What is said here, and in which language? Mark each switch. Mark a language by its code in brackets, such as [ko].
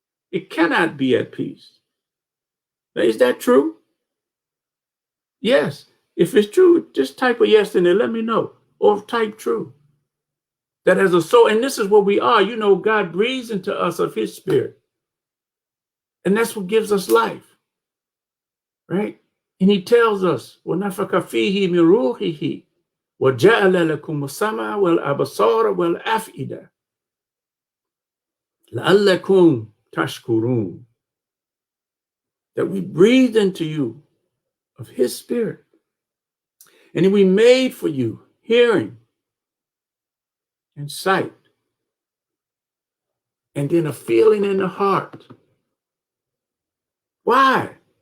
[en] It cannot be at peace. Now, is that true? Yes. If it's true, just type a yes in there. Let me know. Or type true. That as a soul, and this is what we are. God breathes into us of his spirit. And that's what gives us life. Right? And he tells us, [ar] وَنَفَخَ فِيهِ مِن رُوحِهِ وَجَعَلَ لَكُمُ السَّمْعَ وَالْأَبْصَارَ وَالْأَفْئِدَةَ لَعَلَّكُمْ تَشْكُرُونَ. [en] That we breathed into you of his spirit. And we made for you hearing and sight. And then a feeling in the heart. Why?